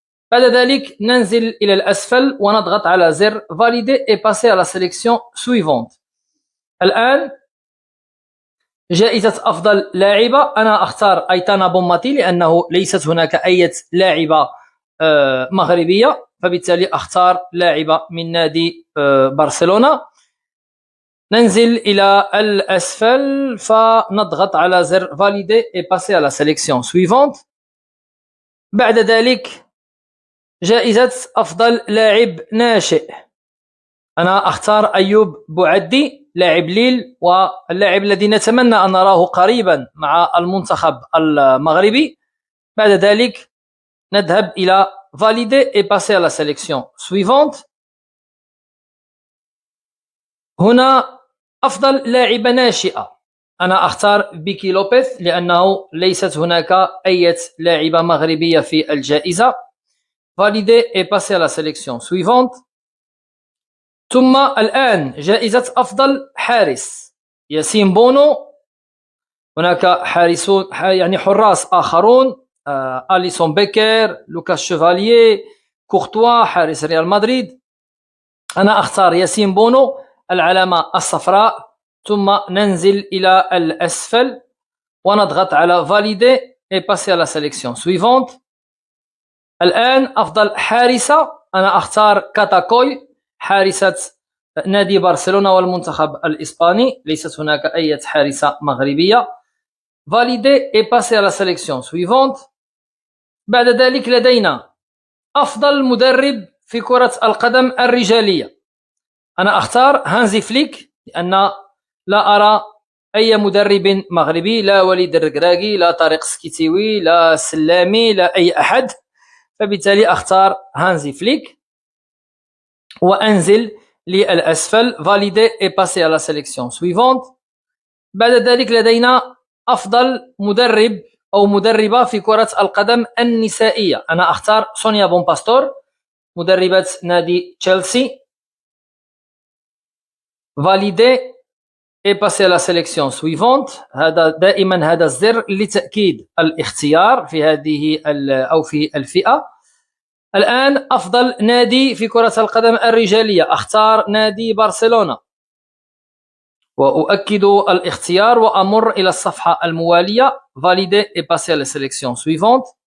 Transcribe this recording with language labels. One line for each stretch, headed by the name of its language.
Arabic: بعد ذلك ننزل إلى الأسفل ونضغط على زر
French: valider et passer à la sélection suivante.
Arabic: الآن جائزة أفضل لاعبة، أنا أختار أيتانا بوماتي لأنه ليست هناك أي لاعبة مغربية، فبالتالي أختار لاعبة من نادي برشلونة. ننزل إلى الأسفل فنضغط على زر
French: valider et passer à la sélection suivante.
Arabic: بعد ذلك جائزة أفضل لاعب ناشئ، أنا أختار أيوب بوعدي لاعب ليل واللاعب الذي نتمنى أن نراه قريبا مع المنتخب المغربي. بعد ذلك نذهب إلى
French: valider et passer à la sélection suivante.
Arabic: هنا أفضل لاعبة ناشئة، أنا أختار بيكي لوبيز لأنه ليست هناك أي لاعبة مغربية في الجائزة.
French: valider et passer à la sélection suivante.
Arabic: ثم الآن جائزة أفضل حارس، ياسين بونو. هناك حارسون يعني حراس آخرون، أليسون بيكر، لوكاس شوفاليي، كورتوا حارس ريال مدريد. أنا أختار ياسين بونو، العلامة الصفراء، ثم ننزل إلى الأسفل ونضغط على
French: valider et passer à la sélection suivante.
Arabic: الآن أفضل حارسة، أنا أختار كاتاكوي حارسة نادي برشلونة والمنتخب الإسباني، ليست هناك أي حارسة مغربية.
French: valider et passer à la sélection suivante.
Arabic: بعد ذلك لدينا أفضل مدرب في كرة القدم الرجالية، أنا أختار هانزي فليك لأن لا أرى أي مدرب مغربي، لا وليد الركراكي، لا طارق سكيتيوي، لا سلامي، لا أي أحد، فبالتالي أختار هانزي فليك وأنزل للأسفل
French: valider et passer à la sélection suivante.
Arabic: بعد ذلك لدينا أفضل مدرب أو مدربة في كرة القدم النسائية، أنا أختار سونيا بونباستور مدربة نادي تشيلسي.
French: valider et passer à la sélection suivante.
Arabic: هذا دائما هذا الزر لتأكيد الاختيار في هذه أو في الفئة. الآن أفضل نادي في كرة القدم الرجالية، أختار نادي برشلونة وأؤكد الاختيار وأمر إلى الصفحة الموالية
French: valider et passer à la sélection suivante.